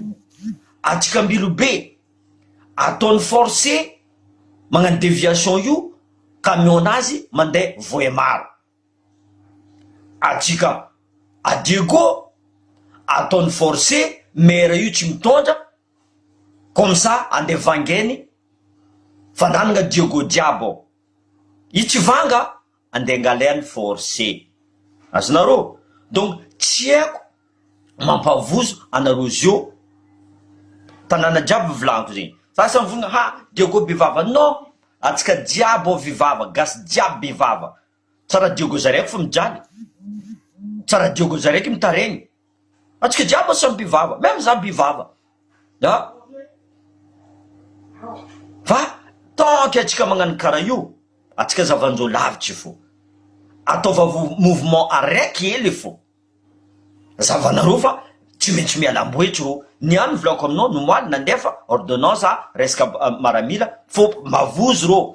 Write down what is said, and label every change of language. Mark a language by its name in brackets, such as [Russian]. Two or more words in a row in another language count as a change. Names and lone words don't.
[Malagasy] Atsika Ambilobe, ataony forcé magnano déviation io, camion nazy mandeha Voemaro. Atsika a Diego, ataony forcé maire io tsy mitondra, [French] comme ça [Malagasy] andeha vangeny fandanagna Diego jiaby ao. I tsy vanga andeha ngaleany forcé. Azonareo? Donc tsy haiko mampavozo anareo zio tanàna jiaby volaniko zegny. Sasa mivolagna Diego bivava. Non, atsika jiaby ao vivava, gasy jiaby bivava. Tsara Diego zaraiky fa mijaly. Tsara Diego zaraiky mitaregny. Atsika jiaby samy bivava, même za bivava. Fa [French] tant que [Malagasy] atsika magnano karaha io, atsika zavandreo lavitry fo. Ataova mouvement araiky hely fo. Zavanareo fa tsy maintsy mialamboetry ro. Niany volako aminao nomoaly nandefa ordonnance resaka maramila, fô mavozo ro.